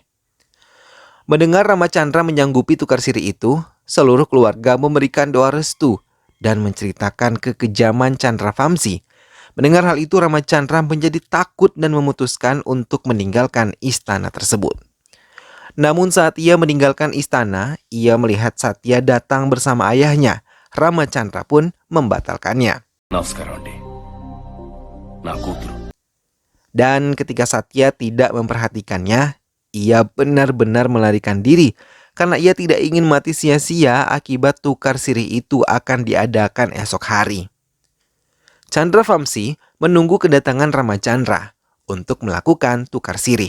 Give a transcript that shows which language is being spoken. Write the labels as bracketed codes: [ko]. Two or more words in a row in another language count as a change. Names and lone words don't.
[id] Mendengar Ramacandra menyanggupi tukar sirih itu, seluruh keluarga memberikan doa restu dan menceritakan kekejaman Chandravamsi. Mendengar hal itu, Ramacandra menjadi takut dan memutuskan untuk meninggalkan istana tersebut. Namun saat ia meninggalkan istana, ia melihat Satya datang bersama ayahnya. Ramacandra pun membatalkannya. [te] నమస్కారం అండి నా కూతురు [id] Dan ketika Satya tidak memperhatikannya, ia benar-benar melarikan diri karena ia tidak ingin mati sia-sia akibat tukar sirih itu akan diadakan esok hari. Chandravamsi menunggu kedatangan Ramacandra untuk melakukan tukar sirih.